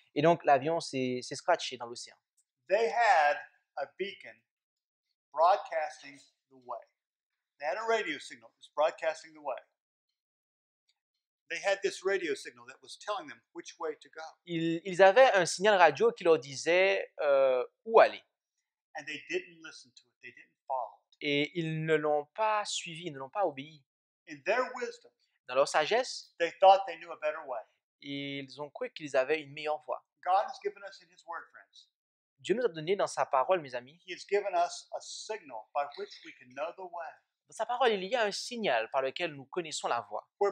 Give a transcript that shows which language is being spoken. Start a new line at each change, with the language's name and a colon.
French: Et donc, l'avion s'est scratché dans l'océan.
English: They had a beacon broadcasting the way. They had a radio signal that was broadcasting the way. They had this radio signal that was telling them which way to go.
French: Ils avaient un signal radio qui leur disait où aller.
English: And they didn't listen to it. They didn't follow it.
French: Et ils ne l'ont pas suivi, ils ne l'ont pas obéi.
English: In their wisdom,
French: dans leur sagesse,
English: they thought they knew a better way.
French: Ils ont cru qu'ils avaient une meilleure voie.
English: God has given us in His Word, friends.
French: Dieu nous a donné dans sa parole, mes amis.
English: He has given us a signal by which we can know the way.
French: Dans sa parole, il y a un signal par lequel nous connaissons la voie.